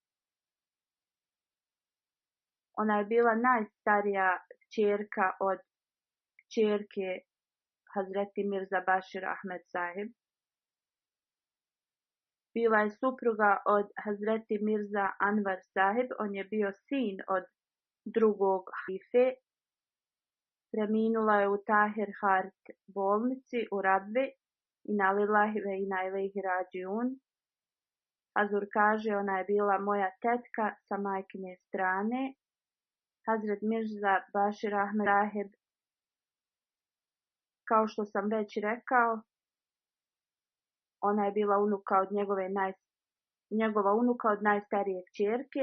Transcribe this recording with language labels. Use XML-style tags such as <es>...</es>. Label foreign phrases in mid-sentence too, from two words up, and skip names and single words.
<bs>Ona je bila najstarija kćerka od kćerke Hazreti Mirza Bashir Ahmed saheb. Bila je supruga od Hazreti Mirza Anvar saheb, on je bio sin od drugog halife. Preminula je u Tahir Hart bolnici u Rabvi.</bs> <ar>إنا لله وإنا إليه راجعون.</ar> <bs>Hazur kaže, ona je bila moja tetka sa majkine strane. Hazret Mirza Bashir Ahmed saheb, kao što sam već rekao, ona je bila unuka od njegova unuka od najstarije kćerke.</bs>